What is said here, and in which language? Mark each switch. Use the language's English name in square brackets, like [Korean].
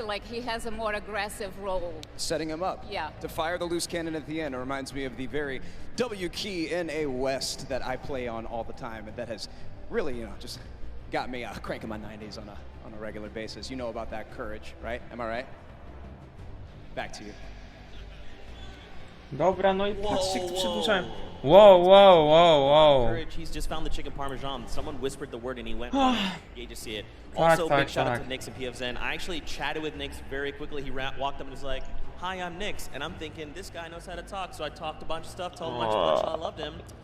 [English] Like he has a more aggressive role. Setting him up. Yeah. To fire the loose cannon at the end. It reminds me of the very W key in a West that I play on all the time, and that has really, you know, just got me cranking my 90s on a regular basis. You know about that courage, right? Am I right? Back to you. [Polish] Dobra, no i patrzcie, kto przedłużają. [English] Wow. Courage, he's just found the chicken parmesan. Someone whispered the word and he went. You just see it. Also, big shout out to Nyx and PFZen. I actually chatted with Nyx very quickly. He walked up and was like, "Hi, I'm Nyx," and I'm thinking this guy knows how to talk. So I talked a bunch of stuff, told him how much I loved him.